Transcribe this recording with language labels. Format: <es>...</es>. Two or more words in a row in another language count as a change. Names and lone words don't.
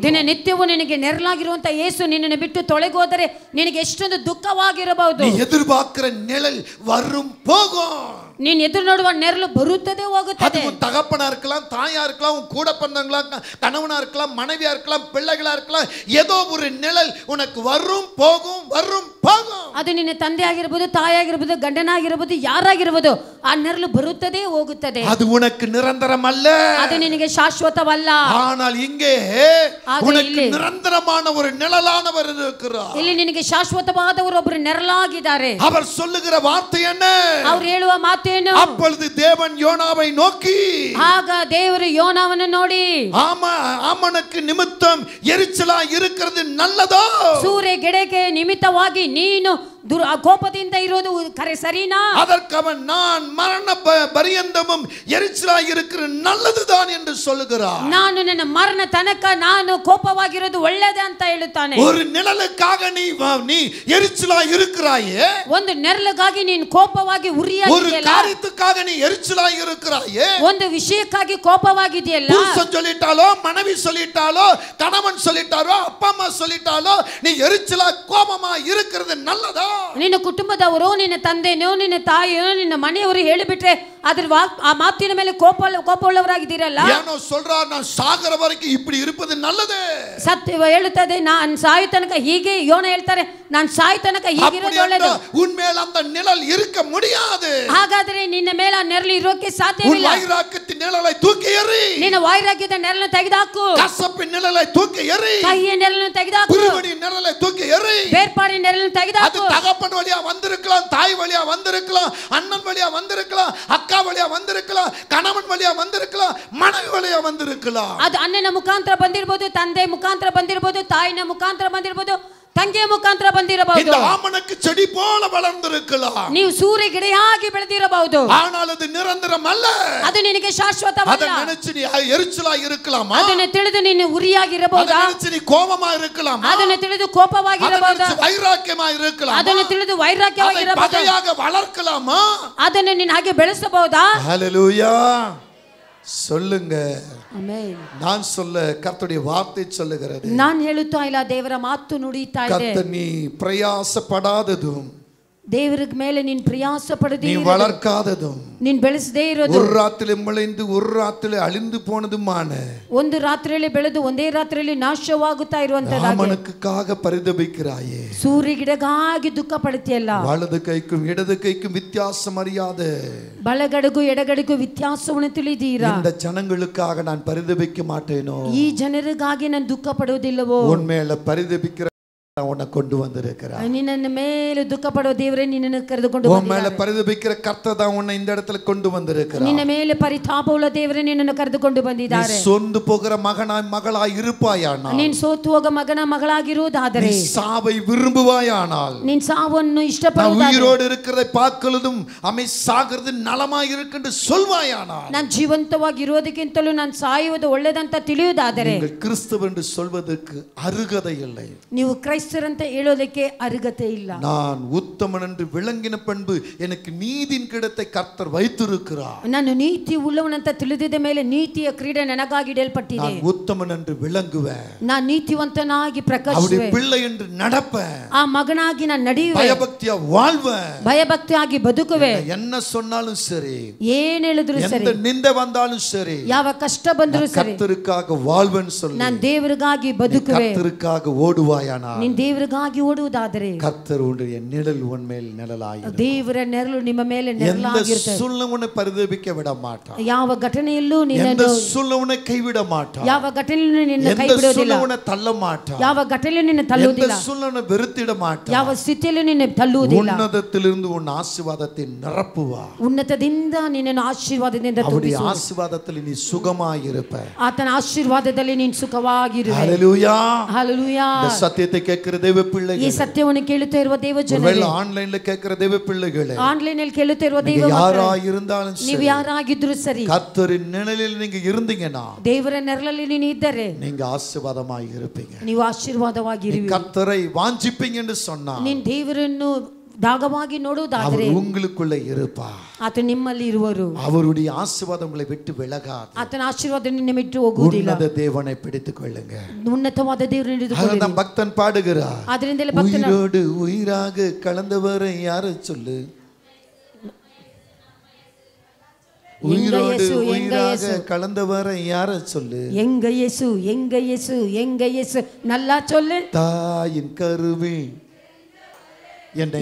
<kn>ದಿನನಿತ್ಯವೂ ನಿನಗೆ ನೆರಳಾಗಿರುವಂತ ಯೇಸು ನಿನ್ನನ್ನು ಬಿಟ್ಟು ತೊಳೆಗೋದರೆ ನಿನಗೆ ಎಷ್ಟೊಂದು ದುಃಖವಾಗಿರಬಹುದು.</kn> <ta>நீ எதிர்பார்க்கிற நிழல் வரும் போகும்.</ta> <kn>ನೀನು ಎದುರು ನೋಡುವ ನೆರಳು ಬರುತ್ತದೆ ಹೋಗುತ್ತದೆ.</kn> <ta>அது உன் தகப்பனா இருக்கலாம், தாயா இருக்கலாம், உன் கூட பிறந்தவங்களா, கணவனா இருக்கலாம், மனைவியா இருக்கலாம், பிள்ளைகளா இருக்கலாம். ஏதோ ஒரு நிழல் உனக்கு வரும் போகும் வரும் போகும்.</ta> <kn>ಅದು ನಿನ್ನ ತಂದೆ ಆಗಿರಬಹುದು, ತಾಯಿಯಾಗಿರಬಹುದು, ಗಂಡನಾಗಿರಬಹುದು, ಯಾರಾಗಿರಬಹುದು, ಆ ನೆರಳು ಬರುತ್ತದೆ ಹೋಗುತ್ತದೆ.</kn> <ta>அது உனக்கு நிரந்தரம் அல்ல,</ta> <kn>ಅದು ನಿನಗೆ ಶಾಶ್ವತವಲ್ಲ.</kn> <ta>ஆனால் இங்கே உனக்கு நிரந்தரமான ஒரு நிழலானவர் இருக்கிறார்.</ta> <kn>ಇಲ್ಲಿ ನಿನಗೆ ಶಾಶ್ವತವಾದವರು ಒಬ್ಬರು ನೆರಳಾಗಿದ್ದಾರೆ.</kn> <ta>அவர் சொல்லுகிற வார்த்தை என்ன?</ta> <kn>ಅವರು ಹೇಳುವ ಮಾತೇನು?</kn> <ta>அப்பொழுது தேவன் யோனாவை நோக்கி,</ta> <kn>ಆಗ ದೇವರು ಯೋನಾವನ್ನು ನೋಡಿ,</kn> <ta>ஆமனுக்கு நிமித்தம் எரிச்சலா இருக்கிறது நல்லதோ?</ta> <kn>ಸೂರ್ಯ ಗಿಡಕ್ಕೆ ನಿಮಿತ್ತವಾಗಿ ನೀನು ಕೋಪದಿಂದ ಇರೋದು ಸರಿನಾ?</kn> <ta>அதற்கு அவன், நான் மரண பரியந்தமும் எரிச்சலா இருக்கிற நல்லதுதான் என்று சொல்லுகிறார்.</ta> <kn>ನಾನು ನನ್ನ ಮರಣ ತನಕ ನಾನು ಕೋಪವಾಗಿರೋದು ಒಳ್ಳೆಯದೇ ಅಂತ ಹೇಳುತ್ತಾನೆ.</kn> <ta>ஒரு நிழலுக்காக நீ எரிச்சலா இருக்கிறாயே,</ta> <kn>ಒಂದು ನೆರಳಿಗಾಗಿ ನೀನು ಕೋಪವಾಗಿ ಉರಿಯಾಗಿದೆಯಲ್ಲ,</kn> <ta>ஒரு காரியத்துக்காக நீ எரிச்சலா இருக்கிறாயே,</ta> <kn>ಒಂದು ವಿಷಯಕ್ಕಾಗಿ ಕೋಪವಾಗಿದೆಯಲ್ಲ,</kn> <ta>புருஷன் சொல்லிட்டாலோ, மனைவி சொல்லிட்டாலோ, கணவன் சொல்லிட்டாரோ, அப்பா அம்மா சொல்லிட்டாலோ, நீ எரிச்சலா கோபமா இருக்கிறது நல்லதா?</ta> <kn>ನಿನ್ನ ಕುಟುಂಬದವರು, ನಿನ್ನ ತಂದೆನೋ, ನಿನ್ನ ತಾಯಿಯೋ, ನಿನ್ನ ಮನೆಯವರು ಹೇಳಿಬಿಟ್ರೆ ಅದ್ರ ಆ ಮಾತಿನ ಮೇಲೆ ಕೋಪವುಳ್ಳವರಾಗಿದ್ದೀರಲ್ಲ.</kn> <ta>ಏನೋ சொல்றார், நான் சாகற வரைக்கும் இப்படி இருப்பது நல்லது.</ta> <kn>ಸತ್ಯ ಹೇಳುತ್ತದೆ, ನಾನು ಸಾಯ ತನಕ ಹೀಗೆ. ಯೋನ ಹೇಳ್ತಾರೆ, ನಾನು ಸಾಯ ತನಕ ಹೀಗಿರೋದು ಒಳ್ಳೆಯದು.</kn> <ta>உன்மேல் அந்த நிழல் இருக்க முடியாது.</ta> <kn>ಹಾಗಾದ್ರೆ ನಿನ್ನ ಮೇಲೆ ಆ ನೆರಳು ಇರೋಕೆ ಸಾಧ್ಯವಿಲ್ಲ.</kn> <ta>உன் வைராக்கியத்தின் நிழலை தூக்கி எறி.</ta> <kn>ನಿನ್ನ ವೈರಾಗ್ಯದ ನೆರಳನ್ನು ತೆಗೆದುಹಾಕು.</kn> <ta>கசப்பின் நிழலை தூக்கி எறி.</ta> <kn>ಕಹಿಯ ನೆರಳನ್ನು ತೆಗೆದುಹಾಕು.</kn> <ta>பிரிவினையின் நிழலை தூக்கி எறி.</ta> <kn>ಬೇರ್ಪಾಡಿನ ನೆರಳನ್ನು ತೆಗೆದುಹಾಕು.</kn> <ta>அது தகப்பன் வழியா வந்திருக்கலாம், தாய் வழியா வந்திருக்கலாம், அண்ணன் வழியா வந்திருக்கலாம், அக்கா வழியா வந்திருக்கலாம், கணவன் வழியா வந்திருக்கலாம், மனைவி வழியா வந்திருக்கலாம்.</ta> <kn>ಅದು ಅಣ್ಣನ ಮುಖಾಂತರ ಬಂದಿರಬಹುದು, ತಂದೆ ಮುಖಾಂತರ ಬಂದಿರಬಹುದು, ತಾಯಿನ ಮುಖಾಂತರ ಬಂದಿರಬಹುದು, ತಂಗಿಯ ಮುಖಾಂತರ ಬಂದಿರಬಹುದು.</kn> <ta>இந்த ஆமணக்கு செடி போல வளர்ந்திருக்கலாம்.</ta> <kn>ನೀವು ಸೂರ್ಯ ಗಿಡವಾಗಿ ಬೆಳೆದಿರಬಹುದು.</kn> <ta>ஆனால் அது நிரந்தரம் அல்ல.</ta> <kn>ಅದು ನಿನಗೆ ಶಾಶ್ವತವಲ್ಲ.</kn> <ta>அதை நினைச்சு நீ எரிச்சலா இருக்கலாமா?</ta> <kn>ಅದನ್ನು ತಿಳಿದು ನೀನು ಉರಿಯಾಗಿರಬಹುದಾ?</kn> <ta>அதை நினைச்சு நீ கோபமா இருக்கலாமா?</ta> <kn>ಅದನ್ನು ತಿಳಿದು ಕೋಪವಾಗಿರಬಹುದಾ?</kn> <ta>வைராக்கியமா இருக்கலாமா?</ta> <kn>ಅದನ್ನು ತಿಳಿದು ವೈರಾಗ್ಯವಾಗಿರಬಹುದು.</kn> <ta>பகையாக வளர்க்கலாமா?</ta> <kn>ಅದನ್ನು ನೀನು ಹಾಗೆ ಬೆಳೆಸಬಹುದಾ?</kn> <ta>ஹல்லேலூயா சொல்லுங்க.</ta> <kn>ಆಮೆನ್.</kn> <ta>நான் சொல்ல கர்த்தருடைய வார்த்தை சொல்லுகிறது.</ta> <kn>ನಾನು ಹೇಳುತ್ತಾ ಇಲ್ಲ, ದೇವರ ಮಾತು ನುಡಿತಾ ಇದೆ.</kn> <ta>கர்த்தர் நீ பிரயாசப்படாததும்,</ta> <kn>ದೇವರ ಮೇಲೆ ನೀನು ಪ್ರಯಾಸ ಪಡದೆ,</kn> <ta>நீ வளர்க்காததும்,</ta> <kn>ನೀನು ಬೆಳೆಸದೇ ಇರೋದು,</kn> <ta>ஒரு ராத்திரில முளைந்து ஒரு ராத்திரில அழிந்து போனதுமான,</ta> <kn>ಒಂದು ರಾತ್ರಿಯಲ್ಲಿ ಬೆಳೆದು ಒಂದೇ ರಾತ್ರಿಯಲ್ಲಿ ನಾಶವಾಗುತ್ತಾ ಇರುವಂತದ್ದಾಗಿ</kn> <ta>ராமனுக்காக பரிதபிக்கிறாயே.</ta> <kn>ಸೂರ್ಯ ಗಿಡಗಾಗಿ ದುಃಖ ಪಡುತ್ತೀಯಲ್ಲ.</kn> <ta>வலது கைக்கும் இடது கைக்கும் வித்தியாசம் அறியாத</ta> <kn>ಬಲಗಡೆಗೂ ಎಡಗಡೆಗೂ ವ್ಯತ್ಯಾಸವನ್ನು ತಿಳಿದೀರಾ?</kn> <ta>இந்த ஜனங்களுக்காக நான் பரிதபிக்க மாட்டேனோ?</ta> <kn>ಈ ಜನರಿಗಾಗಿ ನಾನು ದುಃಖ ಪಡುವುದಿಲ್ಲವೋ?</kn> <ta>உன்மேல பரிதபிக்கிற உன்னை கொண்டு வந்திருக்கிறார்.</ta> <kn>ನಿನ್ನ ಮೇಲೆ ದುಃಖ ಪಡುವ ದೇವರೇ ನಿನ್ನನ್ನು ಕರೆದುಕೊಂಡು</kn> <ta>உன் மேல பரிதபிக்கிற கர்த்தர் தான் உன்னை இந்த இடத்துல கொண்டு வந்திருக்கிறார்.</ta> <kn>ನಿನ್ನ ಮೇಲೆ ಪರಿತಾಪವುಳ್ಳ ದೇವರೇ ನಿನ್ನನ್ನು ಕರೆದುಕೊಂಡು ಬಂದಿದ್ದಾರೆ.</kn> <ta>நீ ಸೋಂದು போகிற மகனாய் மகளாய் இருப்பாயானால்,</ta> <kn>ನೀನು ಸೋತು ಹೋಗ ಮಗನ ಮಗಳಾಗಿರುವುದಾದರೆ,</kn> <ta>நீ சாவை விரும்புவாயானால்,</ta> <kn>ನೀನು ಸಾವನ್ನು</kn> <ta>நான்</ta> <kn>ಇಷ್ಟಪಡುವುದಾದರೆ,</kn> <ta>உயிரோடு இருக்கிறதை பார்க்கலதும் அமை சாகிறது நலமாய் இருக்குன்னு சொல்வாயானால்,</ta> <kn>ನಾನು ಜೀವಂತವಾಗಿ ಇರೋದಕ್ಕಿಂತಲೂ ನಾನು ಸಾಯುವುದು ಒಳ್ಳೆದಂತ ತಿಳಿಯುವುದಾದರೆ,</kn> <ta>நீங்கள் கிறிஸ்தவர் என்று சொல்வதற்கு அருகதை இல்லை.</ta> <kn>ನೀವು ಕ್ರೈಸ್ತರಂತ ಹೇಳೋದಕ್ಕೆ ಅರ್ಹತೆ ಇಲ್ಲ.</kn> <ta>நான் உத்தமன் என்று விளங்கின பண்பு எனக்கு நீதியின் கிடத்தை கர்த்தர் வைத்திருக்கிறார்.</ta> <kn>ನಾನು ನೀತಿ ಉಳ್ಳವನಂತ ತಿಳಿದಿದ ಮೇಲೆ ನೀತಿಯ ಕ್ರೀಡೆ ನನಗಾಗಿ ಇಡಲ್ಪಟ್ಟಿದೆ.</kn> <ta>நான் உத்தமன் என்று விளங்குவேன்.</ta> <kn>ನಾನು ನೀತಿವಂತನಾಗಿ</kn> <ta>அவருடைய</ta> <kn>ಪ್ರಕಾಶಿಸುವೆ.</kn> <ta>பிள்ளை என்று நடப்பேன்.</ta> <kn>ಆ ಮಗನಾಗಿ ನಾನು ನಡೆಯುವೆ.</kn> <ta>பயபக்தியா வாழ்வேன்.</ta> <kn>ಭಯಭಕ್ತಿಯಾಗಿ ಬದುಕುವೆ.</kn> <ta>என்ன சொன்னாலும் சரி,</ta> <kn>ಏನ್ ಹೇಳಿದ್ರು ಸರಿ,</kn> <ta>எந்த நிந்தை வந்தாலும் சரி,</ta> <kn>ಯಾವ ಕಷ್ಟ ಬಂದರೂ ಸರಿ,</kn> <ta>கர்த்தருக்காக வாழ்வேன்னு சொல்லு.</ta> <kn>ನಾನು ದೇವರಿಗಾಗಿ ಬದುಕುವೆ.</kn> <ta>கர்த்தருக்காக ஓடுவாயானா,</ta> <kn>ನೀನು ದೇವರಿಗಾಗಿ ಓಡುವುದಾದರೆ</kn> <ta>கர்த்தர் உன்னுடைய நிழல் உன் மேல் நிழலாயிருக்கும்.</ta> <kn>ದೇವರ ನೆರಳು ನಿಮ್ಮ ಮೇಲೆ</kn> <ta>எந்த</ta> <kn>ನೆರಳಾಗಿರುತ್ತೆ.</kn> <ta>சூழ்நிலை பரிதபிக்க விட மாட்டார்.</ta> <kn>ಯಾವ ಘಟನೆಯಲ್ಲೂ</kn> <ta>எந்த</ta> <kn>ನಿನ್ನನ್ನು</kn> <ta>சூழ்நிலை கைவிட மாட்டார்.</ta> <kn>ಯಾವ ಘಟನೆಯಲ್ಲೂ ನಿನ್ನ ಕೈ</kn> <ta>எந்த</ta> <kn>ಬಿಡೋದಿಲ್ಲ.</kn> <ta>சூழ்நிலை தள்ள மாட்டார்.</ta> <kn>ಯಾವ ಘಟನೆಯಲ್ಲೂ ನಿನ್ನ</kn> <ta>எந்த</ta> <kn>ತಳ್ಳುವುದಿಲ್ಲ.</kn> <ta>சூழ்நிலை வெறுத்திட மாட்டார்.</ta> <kn>ಯಾವ ಸ್ಥಿತಿಯಲ್ಲೂ ನಿನ್ನ ತಳ್ಳುವುದಿಲ್ಲ.</kn> <ta>உன்னதத்திலிருந்து உன் ஆசீர்வாதத்தை நிரப்புவார்.</ta> <kn>ಉನ್ನತದಿಂದ ನಿನ್ನನ್ನು ಆಶೀರ್ವಾದದಿಂದ</kn> <ta>அவருடைய</ta> <kn>ತುಂಬಿಸುವ.</kn> <ta>ஆசீர்வாதத்தில் நீ சுகமாயிருப்ப.</ta> <kn>ಆತನ ಆಶೀರ್ವಾದದಲ್ಲಿ ನೀನು ಸುಖವಾಗಿರುವೆ.</kn> <ta>ஹல்லேலூயா.</ta> <kn>ಹಲ್ಲೆಲೂಯಾ.</kn> <ta>இந்த சத்தியத்தை கேட்கிற தேவ பிள்ளைகளே,</ta> <kn>ಈ ಸತ್ಯವನ್ನು ಕೇಳುತ್ತಾ ಇರುವ ದೇವ ಜನರೇ,</kn> <ta>ஒருவேளை ஆன்லைன்ல கேட்கிற தேவ பிள்ளைகளே,</ta> <kn>ಆನ್ಲೈನ್ ಅಲ್ಲಿ ಕೇಳುತ್ತಾ ಇರುವ ದೇವ</kn> <ta>யாரா</ta> <kn>ಮಕ್ಕಳೇ,</kn> <ta>இருந்தாலும்</ta> <kn>ನೀವು</kn> <ta>சரி,</ta> <kn>ಯಾರಾಗಿದ್ರು ಸರಿ,</kn> <ta>கர்த்தரின் நிழலில் நீங்க இருந்தீங்கன்னா</ta> <kn>ದೇವರ ನೆರಳಲ್ಲಿ ನೀನು ಇದ್ದರೆ</kn> <ta>நீங்க ஆசீர்வாதமாய் இருப்பீங்க.</ta> <kn>ನೀವು ಆಶೀರ್ವಾದವಾಗಿರುವೆ.</kn> <ta>கர்த்தரை வாஞ்சிப்பீங்க என்று சொன்னா</ta> <kn>ನೀನು ದೇವರನ್ನು ದಾಗವಾಗಿ ನೋಡುವುದಾದರೆ</kn> <ta>அவர் உங்களுக்குள்ள இருப்பார்.</ta> <kn>ಆತ ನಿಮ್ಮಲ್ಲಿ ಇರುವರು.</kn> <ta>அவருடைய ஆசீர்வாதம் உங்களை விட்டு விலகாது.</ta> <kn>ಆತನ ಆಶೀರ್ವಾದ ನಿನ್ನ ಬಿಟ್ಟು ಹೋಗುವುದಿಲ್ಲ.</kn> <ta>உன்னத தேவனை பிடித்துக் கொள்ளுங்க.</ta> <kn>ಉನ್ನತವಾದ ದೇವರನ್ನು ಹಿಡಿದುಕೊಳ್ಳಿರಿ.</kn> <ta>அதான் பக்தன் பாடுகிறார்,</ta> <kn>ಅದರಿಂದಲೇ ಭಕ್ತನ</kn> <ta>உயிரோடு உயிராக கலந்தவரை யாரை சொல்லு, உயிரோடு உயிராக கலந்தவரை யாரை சொல்லு, எங்க இயேசு எங்க இயேசு எங்க இயேசு நல்லா சொல்லு. தாயின் கருவில் என்னை</ta>